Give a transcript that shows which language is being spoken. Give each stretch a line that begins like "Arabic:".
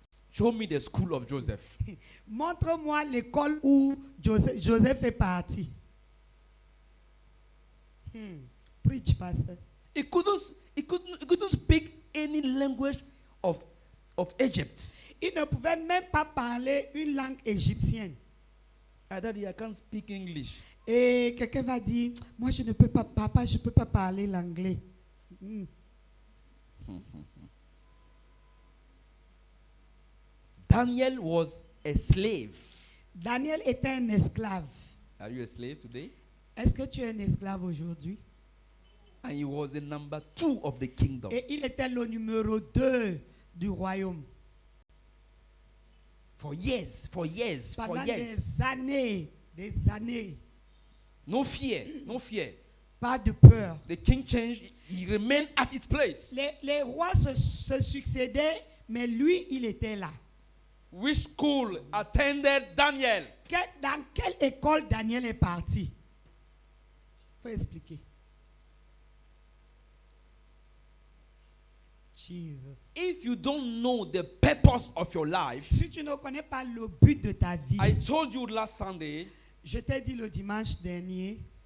English: Show me the school of Joseph.
French: montre-moi l'école où Joseph est parti.
English: Preach, pastor. He couldn't speak any language of Egypt.
French: Il ne pouvait même pas parler une langue égyptienne.
English: Daddy, I can't speak English.
French: Et quelqu'un va dire, moi je ne peux pas, papa, je ne peux pas parler l'anglais.
English: Daniel was a slave.
French: Daniel était un esclave.
English: Are you a slave today?
French: Est-ce que tu es un esclave aujourd'hui?
English: And he was the number 2 of the kingdom.
French: Et il était le numéro 2 du royaume.
English: For years.
French: Pendant des années.
English: No fear.
French: Pas de peur.
English: The king changed. He remained at his place.
French: Les rois se succédaient, mais lui, il était là.
English: Which school attended Daniel?
French: Dans quelle école Daniel est parti? Il faut expliquer.
English: Jesus. If you don't know the purpose of your life,
French: Si tu ne connais pas le but de ta vie,
English: I told you last Sunday,
French: je t'ai dit le dimanche dernier,